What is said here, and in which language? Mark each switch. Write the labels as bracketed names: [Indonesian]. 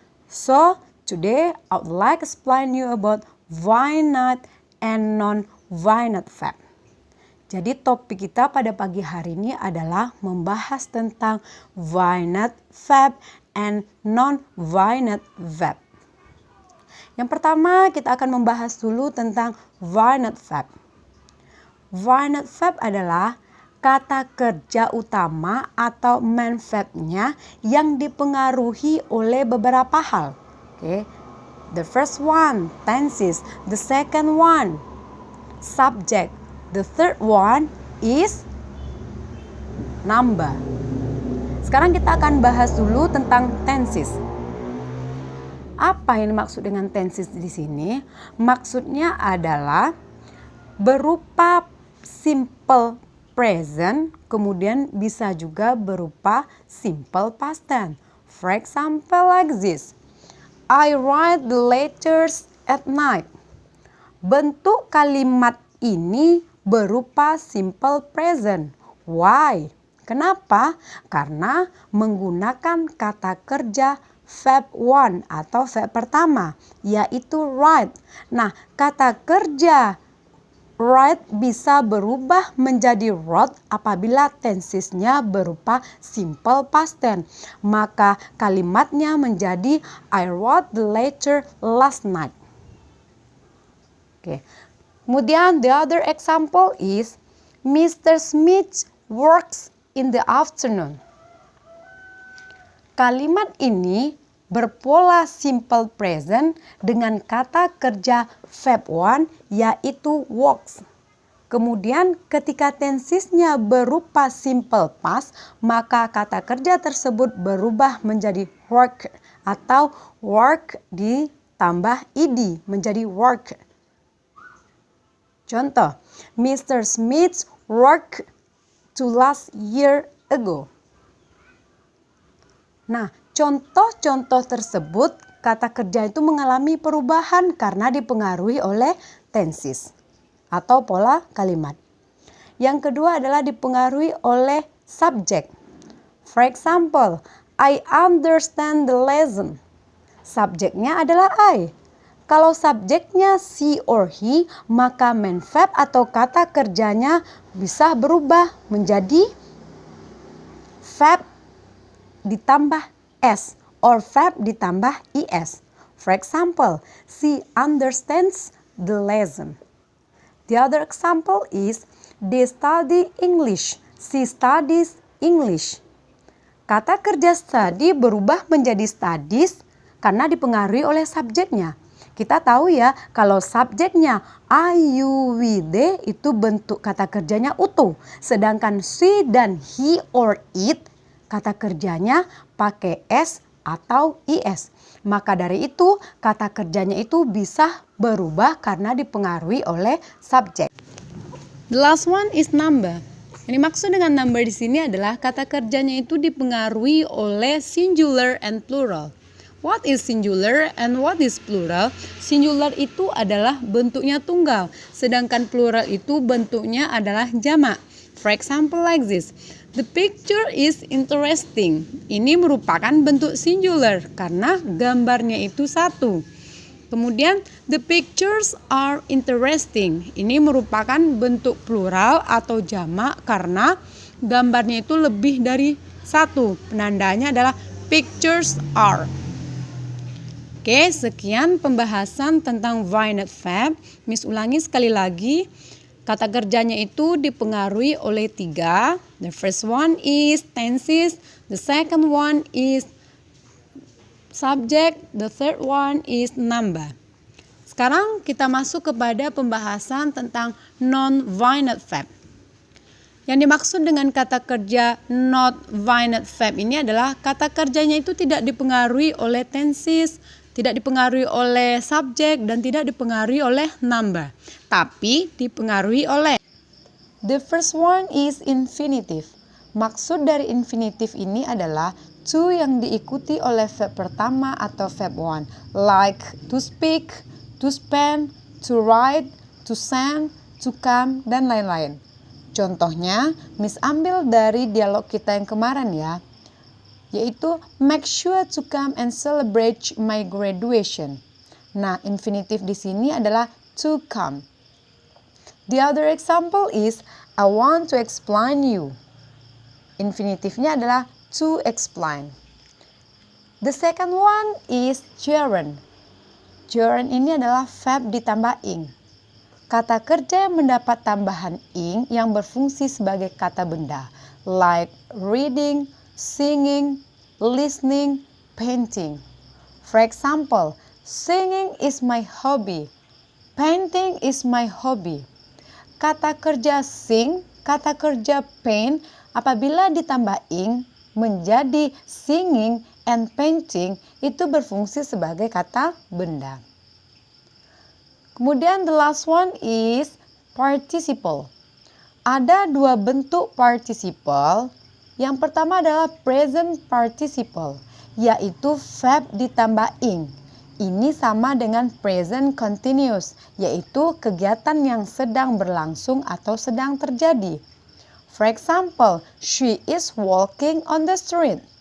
[English] So, today I would like to explain you about finite and non-finite verb. [Indonesian] Jadi topik kita pada pagi hari ini adalah membahas tentang [English] finite verb and non-finite verb. [Indonesian] Yang pertama kita akan membahas dulu tentang finite verb. Finite verb adalah kata kerja utama atau main verb-nya yang dipengaruhi oleh beberapa hal. [English] Okay. The first one, tenses. The second one, subject. The third one is number. [Indonesian] Sekarang kita akan bahas dulu tentang tenses. Apa yang dimaksud dengan tenses di sini? Maksudnya adalah berupa simple present, kemudian bisa juga berupa simple past tense. [English] For example like this. I write the letters at night. [Indonesian] Bentuk kalimat ini berupa simple present. [English] Why? [Indonesian] Kenapa? Karena menggunakan kata kerja verb one atau verb pertama, yaitu write. Nah, kata kerja write bisa berubah menjadi wrote apabila tensesnya berupa simple past tense. Maka kalimatnya menjadi [English] I wrote the letter last night. Oke. [Indonesian] Kemudian [English] the other example is Mr. Smith works in the afternoon. [Indonesian] Kalimat ini berpola simple present dengan kata kerja verb one yaitu works. Kemudian ketika tensesnya berupa simple past, maka kata kerja tersebut berubah menjadi work atau work ditambah ed menjadi work. Contoh, Mr. [English] Smith worked to last year ago. [Indonesian] Nah, contoh-contoh tersebut kata kerja itu mengalami perubahan karena dipengaruhi oleh tenses atau pola kalimat. Yang kedua adalah dipengaruhi oleh subject. [English] For example, I understand the lesson. [Indonesian] Subjeknya adalah I. Kalau subjeknya [English] she or he, [Indonesian] maka main verb atau kata kerjanya bisa berubah menjadi verb ditambah s or verb ditambah es. [English] For example, she understands the lesson. The other example is they study English. She studies English. [Indonesian] Kata kerja study berubah menjadi studies karena dipengaruhi oleh subjeknya. Kita tahu ya, kalau subjeknya I, you, we, they itu bentuk kata kerjanya utuh. Sedangkan she dan [English] he or it [Indonesian] kata kerjanya pakai s atau is. Maka dari itu kata kerjanya itu bisa berubah karena dipengaruhi oleh subjek. [English] The last one is number. [Indonesian] Yang dimaksud dengan number di sini adalah kata kerjanya itu dipengaruhi oleh [English] singular and plural. What is singular and what is plural? [Indonesian] Singular itu adalah bentuknya tunggal, sedangkan plural itu bentuknya adalah jamak. [English] For example like this. The picture is interesting. [Indonesian] Ini merupakan bentuk singular karena gambarnya itu satu. Kemudian [English] the pictures are interesting. [Indonesian] Ini merupakan bentuk plural atau jamak karena gambarnya itu lebih dari satu. Penandanya adalah pictures are. Oke, sekian pembahasan tentang why not verb. Miss ulangi sekali lagi. Kata kerjanya itu dipengaruhi oleh 3. [English] The first one is tenses. The second one is subject. The third one is number. [Indonesian] Sekarang kita masuk kepada pembahasan tentang non-why not verb. Yang dimaksud dengan kata kerja not why not verb ini adalah kata kerjanya itu tidak dipengaruhi oleh tenses, tidak dipengaruhi oleh subjek, dan tidak dipengaruhi oleh number, tapi dipengaruhi oleh. [English] The first one is infinitive. [Indonesian] Maksud dari infinitive ini adalah to yang diikuti oleh verb pertama atau verb one, [English] like to speak, to spend, to write, to send, to come, [Indonesian] dan lain-lain. Contohnya, Miss ambil dari dialog kita yang kemarin ya, yaitu [English] make sure to come and celebrate my graduation. [Indonesian] Nah, infinitif di sini adalah to come. [English] The other example is I want to explain you. [Indonesian] Infinitifnya adalah to explain. [English] The second one is gerund. [Indonesian] Gerund ini adalah verb ditambah ing. Kata kerja yang mendapat tambahan ing yang berfungsi sebagai kata benda, [English] like reading, singing, listening, painting. For example, singing is my hobby. Painting is my hobby. [Indonesian] Kata kerja sing, kata kerja paint apabila ditambah ing menjadi [English] singing and painting [Indonesian] itu berfungsi sebagai kata benda. Kemudian [English] the last one is participle. [Indonesian] Ada 2 bentuk participle. Yang pertama adalah present participle, yaitu verb ditambah ing. Ini sama dengan present continuous, yaitu kegiatan yang sedang berlangsung atau sedang terjadi. [English] For example, she is walking on the street.